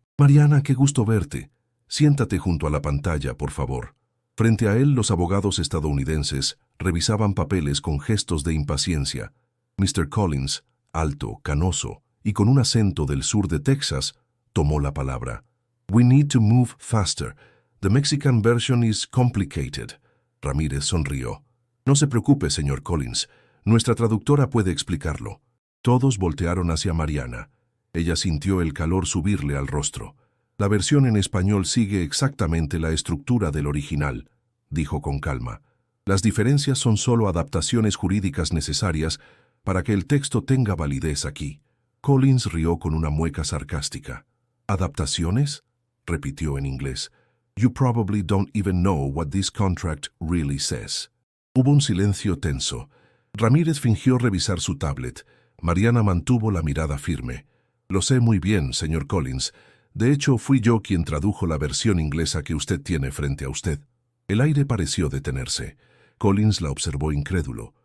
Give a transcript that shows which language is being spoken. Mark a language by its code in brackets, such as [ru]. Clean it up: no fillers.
[es] «Mariana, qué gusto verte. Siéntate junto a la pantalla, por favor». Frente a él, los abogados estadounidenses revisaban papeles con gestos de impaciencia. Mr. Collins, alto, canoso y con un acento del sur de Texas, tomó la palabra. [en] «We need to move faster. The Mexican version is complicated». [es] Ramírez sonrió. «No se preocupe, señor Collins. Nuestra traductora puede explicarlo». Todos voltearon hacia Mariana. Ella sintió el calor subirle al rostro. «La versión en español sigue exactamente la estructura del original», dijo con calma. «Las diferencias son solo adaptaciones jurídicas necesarias para que el texto tenga validez aquí». Collins rió con una mueca sarcástica. «¿Adaptaciones?», repitió en inglés. [en] «You probably don't even know what this contract really says». [es] Hubo un silencio tenso. Ramírez fingió revisar su tablet. Mariana mantuvo la mirada firme. «Lo sé muy bien, señor Collins. De hecho, fui yo quien tradujo la versión inglesa que usted tiene frente a usted». El aire pareció detenerse. Collins la observó incrédulo.